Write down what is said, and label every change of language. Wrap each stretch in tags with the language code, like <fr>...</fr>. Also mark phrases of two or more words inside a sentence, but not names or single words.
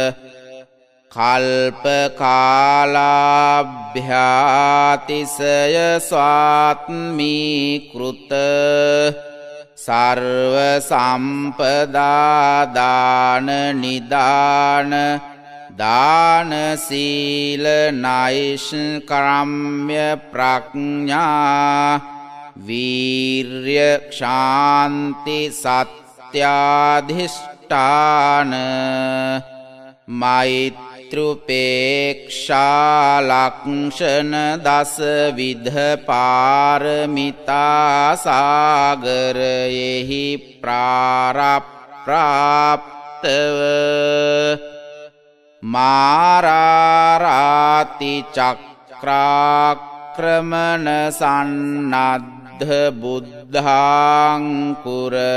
<si>කල්ප කාලාභ්‍යාතිශය ස්වාත්මීකෘත සර්ව සම්පදා දාන නිදාන දාන ශීල නෛෂ්කර්ම්‍ය ප්‍රඥා වීර්ය ශාන්ති සත්‍යාධිෂ්ඨාන මෛත්‍රී පිතෘපේක්ෂා ලක්ෂණ දස විධ පාරමිතා සාගරයෙහි ප්‍රාරප්‍රාප්තව මාරාරාති චක්‍රාක්‍රමණ සන්නද්ධ බුද්ධාංකුර</si>